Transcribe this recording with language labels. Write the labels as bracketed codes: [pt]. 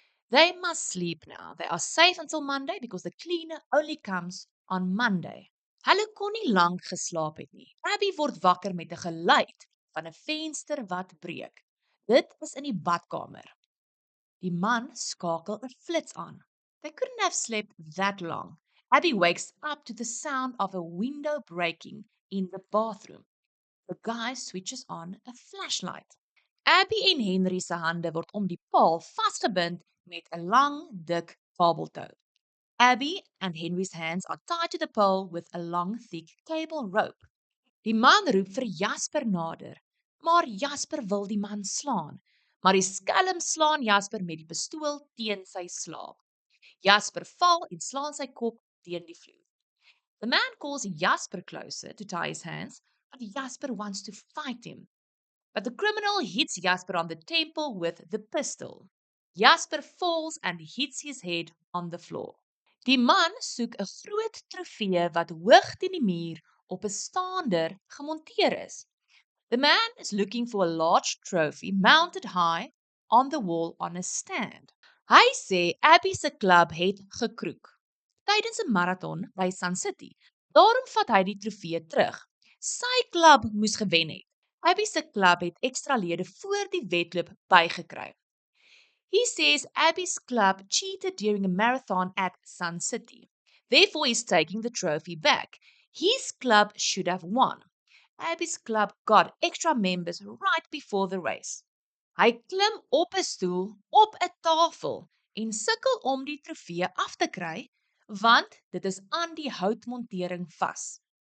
[en] They must sleep now. They are safe until Monday because the cleaner only comes on Monday. [af] Hulle kon nie lank geslaap het nie. Abby word wakker met 'n geluid van 'n venster wat breek. Dit is in die badkamer. Die man skakel 'n flits aan. [en] They couldn't have slept that long. Abby wakes up to the sound of a window breaking in the bathroom. The guy switches on a flashlight. [af] Abby en Henry se hande word om die paal vasgebind met 'n lang, dik kabeltou. [en] Abby and Henry's hands are tied to the pole with a long, thick cable rope. [af] Die man roep vir Jasper nader, maar Jasper wil die man slaan. Maar die skelm slaan Jasper met die pistool teen sy slaap. Jasper val en slaan sy kop teen die vloer. [en] The man calls Jasper closer to tie his hands, but Jasper wants to fight him. But the criminal hits Jasper on the temple with the pistol. Jasper falls and hits his head on the floor. [af] Die man soek 'n groot trofee wat hoog teen die muur op 'n staander gemonteer is. [en] The man is looking for a large trophy mounted high on the wall on a stand. [af] Hy sê Abby se klub het gekroek tydens 'n marathon by Sun City. Daarom vat hy die trofee terug. Sy klub moes gewen het. Abby se klub het ekstra lede voor die wedloop bygekry. [en] He says Abby's club cheated during a marathon at Sun City. Therefore, he's taking the trophy back. His club should have won. Abby's club got extra members right before the race. [af] Hy klim op 'n stoel op 'n tafel en sukkel om die trofee af te kry, want dit is aan die houtmontering vas.